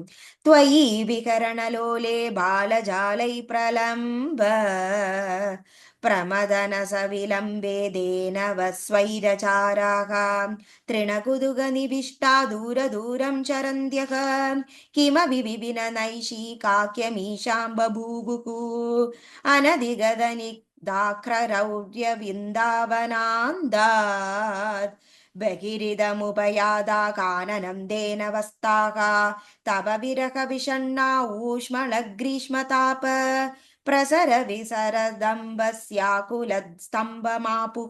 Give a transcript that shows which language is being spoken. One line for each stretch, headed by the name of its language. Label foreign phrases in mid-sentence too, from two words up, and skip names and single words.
Sanskrit: त्वयि विकरणलोले बालजालै प्रलम्ब प्रमदन सविलम्बेदेन वस्वैरचाराः तृणकुतुक निविष्टा दूरदूरं चरन्त्यः किमपि विपिन नैषीकाक्यमीशां बभूवुः अनधिगदनिदाख्ररौर्यविन्दावनान्दात् बहिरिदमुपयादा काननं तेन वस्ताः तव विरहविषण्णा ऊष्मलग्रीष्मताप प्रसर विसरदम्बस्याकुलस्तम्भमापुः